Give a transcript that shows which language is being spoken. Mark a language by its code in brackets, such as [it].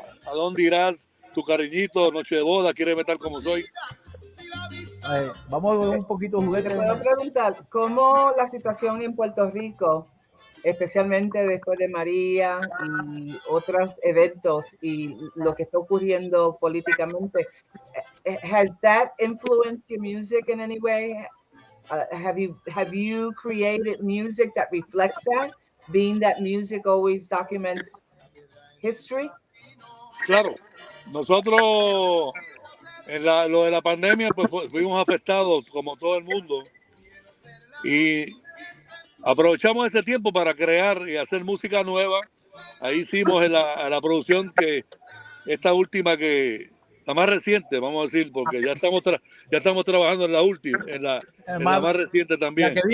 [es] ¿A dónde irás? Tu Cariñito, Noche de boda, Quiéreme tal como soy. Vamos a ver un poquito Juguete. Puedo preguntar, ¿cómo la situación en Puerto Rico especialmente después de María y otros eventos y lo que está ocurriendo políticamente. [en] Has that influenced your music in any way? Have you created music that reflects that, being that music always documents history? [es] Claro, nosotros lo de la pandemia pues fuimos afectados como todo el mundo y aprovechamos ese tiempo para crear y hacer música nueva. Ahí hicimos en la producción que esta última la más reciente, vamos a decir, porque ya estamos trabajando en la última, en la más reciente también.